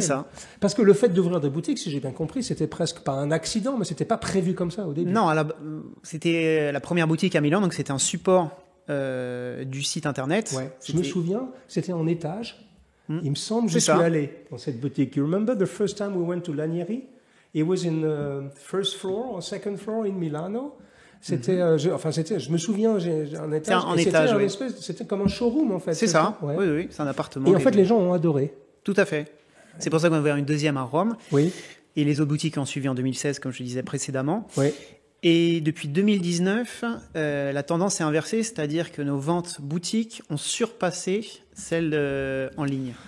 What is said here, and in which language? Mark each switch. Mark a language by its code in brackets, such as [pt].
[fr] C'est ça. Parce que le fait d'ouvrir des boutiques, si j'ai bien compris, c'était presque pas un accident, mais c'était pas prévu comme ça au début. Non, c'était la première boutique à Milan. Donc, c'était un support du site internet. Ouais. Je me souviens, c'était en étage. Il me semble que je suis allé dans cette boutique. [en] You remember the first time we went to Lanieri? It was in the first floor or second floor in Milano. [fr] C'était, je me souviens, j'ai un étage. C'était comme un showroom en fait. C'est ça. Ouais. Oui, c'est un appartement. Et en fait, les gens ont adoré. Tout à fait. C'est pour ça qu'on a ouvert une deuxième à Rome. Oui. Et les autres boutiques ont suivi en 2016, comme je disais précédemment. Oui. Et depuis 2019, la tendance est inversée, c'est-à-dire que nos ventes boutiques ont surpassé celles en ligne.